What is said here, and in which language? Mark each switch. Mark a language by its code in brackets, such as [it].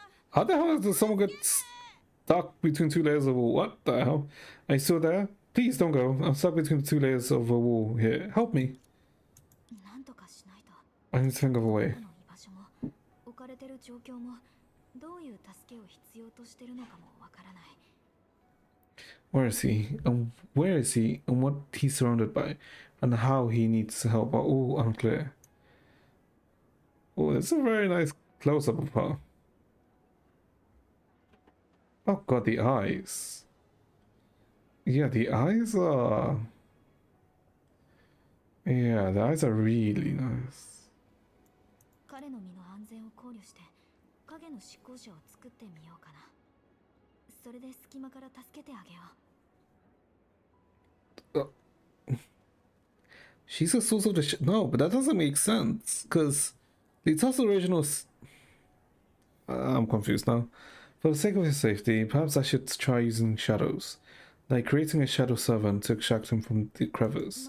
[en] How the hell does someone get stuck between two layers of wall? What the hell? Are you still there? Please don't go. I'm stuck between two layers of a wall here. Help me. [ja] なんとかしないと。 [en] I need to think of a way. [ja] この居場所も置かれてる状況もどういう助けを必要としてるのかもわからない。 [en] Where is he? Where is he? And what he's surrounded by? And how he needs help are all unclear. Oh, it's a very nice close-up of her. Oh god, the eyes. Yeah, the eyes are... Yeah, the eyes are really nice. [ja] 彼の身の安全を考慮して影の執行者を作ってみようかな。それで隙間から助けてあげよう。 [en] She's a source of the no, but that doesn't make sense, because the Tussle original I'm confused now. For the sake of his safety, perhaps I should try using shadows, like creating a shadow servant to extract him from the crevice.